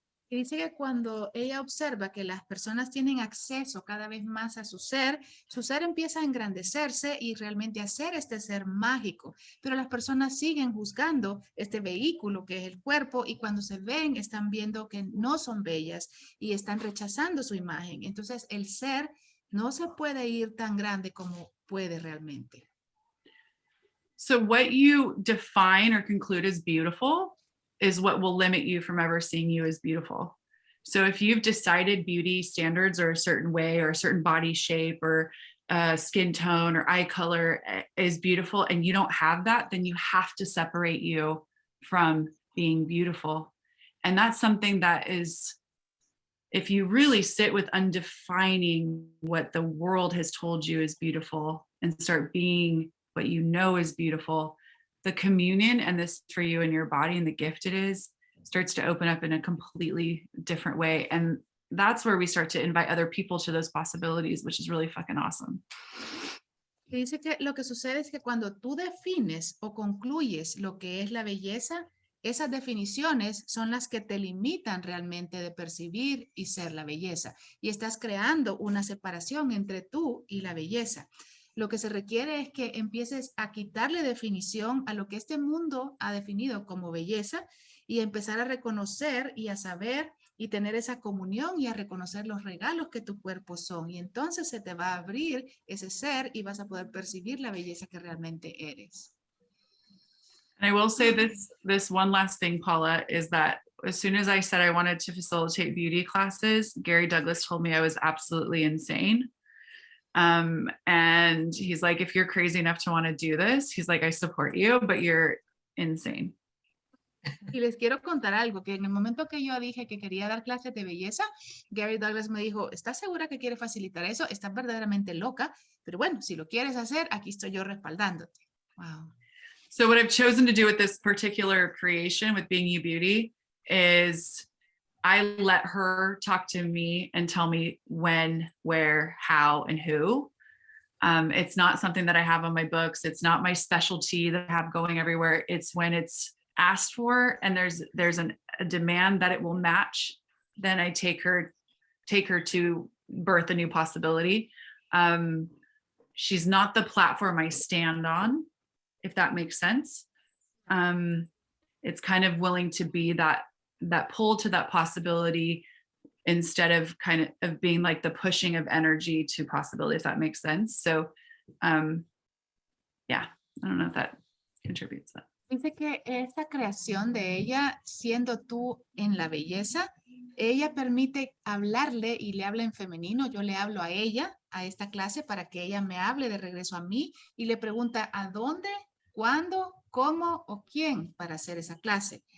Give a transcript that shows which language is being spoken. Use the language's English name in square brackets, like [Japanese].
[Spanish] Y dice que cuando ella observa que las personas tienen acceso cada vez más a su ser empieza a engrandecerse y realmente a ser este ser mágico. Pero las personas siguen juzgando este vehículo que es el cuerpo y cuando se ven están viendo que no son bellas y están rechazando su imagen. Entonces el ser no se puede ir tan grande como puede realmente. [English] So what you define or conclude as beautiful is what will limit you from ever seeing you as beautiful. So if you've decided beauty standards are a certain way or a certain body shape or skin tone or eye color is beautiful and you don't have that, then you have to separate you from being beautiful. And that's something that is, if you really sit with undefining what the world has told you is beautiful and start being what you know is beautiful, the communion and this for you and your body and the gift it is starts to open up in a completely different way. And that's where we start to invite other people to those possibilities, which is really fucking awesome. [Spanish] Dice que lo que sucede es que cuando tú defines o concluyes lo que es la belleza, esas definiciones son las que te limitan realmente de percibir y ser la belleza. Y estás creando una separación entre tú y la belleza. Lo que se requiere es que empieces a quitarle definición a lo que este mundo ha definido como belleza y empezar a reconocer y a saber y tener esa comunión y a reconocer los regalos que tu cuerpo son. Y entonces se te va a abrir ese ser y vas a poder percibir la belleza que realmente eres. [English] And I will say this one last thing, Paula, is that as soon as I said I wanted to facilitate beauty classes, Gary Douglas told me I was absolutely insane. And he's like, if you're crazy enough to want to do this, he's like, I support you, but you're insane. [Spanish] Y les quiero contar algo, que en el momento que yo dije que quería dar clases de belleza, Gary Douglas me dijo, ¿estás segura que quieres facilitar eso? Estás verdaderamente loca, pero bueno, si lo quieres hacer, aquí estoy yo respaldándote. [English] Wow. So what I've chosen to do with this particular creation with Being You Beauty is I let her talk to me and tell me when, where, how, and who. It's not something that I have on my books. It's not my specialty that I have going everywhere. It's when it's asked for and there's a demand that it will match, then I take her to birth a new possibility. She's not the platform I stand on, if that makes sense. It's kind of willing to be that pull to that possibility instead of kind of being like the pushing of energy to possibility, if that makes sense. So yeah, I don't know if that contributes to that. [Spanish] Dice que esta creación de ella, siendo tú en la belleza, ella permite hablarle y le habla en femenino. Yo le hablo a ella, a esta clase, para que ella me hable de regreso a mí y le pregunta a dónde, cuándo, cómo o quién para hacer esa clase.